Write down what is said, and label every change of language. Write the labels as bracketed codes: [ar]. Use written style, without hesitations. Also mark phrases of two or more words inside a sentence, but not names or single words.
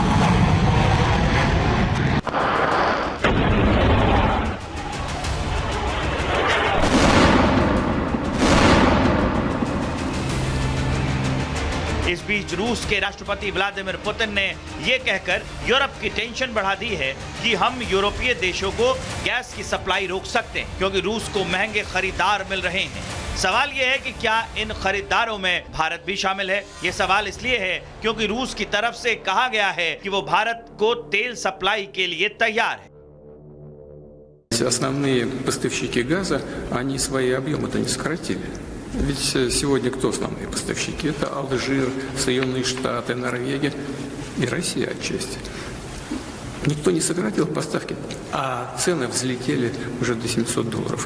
[hi] इस बीच रूस के राष्ट्रपति व्लादिमीर पुतिन ने यह कहकर यूरोप की टेंशन बढ़ा दी है कि हम यूरोपीय देशों को गैस की सप्लाई रोक सकते हैं क्योंकि रूस को महंगे खरीदार मिल रहे हैं। सवाल यह है कि क्या इन खरीदारों में भारत भी शामिल है? ये सवाल इसलिए है क्योंकि रूस की तरफ से कहा गया है कि वो भारत को तेल सप्लाई के लिए तैयार है। [ru] Основные поставщики газа, они свои объемы-то не сократили. Ведь сегодня кто основные поставщики? Это Алжир, Соединенные Штаты, Норвегия и Россия отчасти. Никто не сократил поставки, а цены взлетели уже до $700.